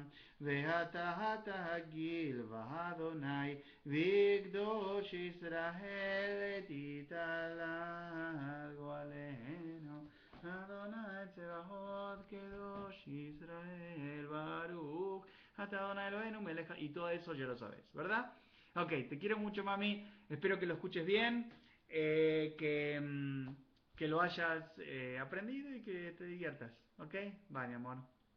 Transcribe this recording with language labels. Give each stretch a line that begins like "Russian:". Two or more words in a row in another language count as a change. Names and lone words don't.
Hebrew: ואתה תגיל באדוני וקדוש ישראל תתהלל גואלנו. אדוני צבאות קדוש ישראל ברוך אדני אלהינו מלך,
Spanish: y todo eso ya lo sabes, ¿verdad? Ok, te quiero mucho, mami. Espero que lo escuches bien, que lo hayas aprendido y que te diviertas. ¿Ok? Bye, mi amor.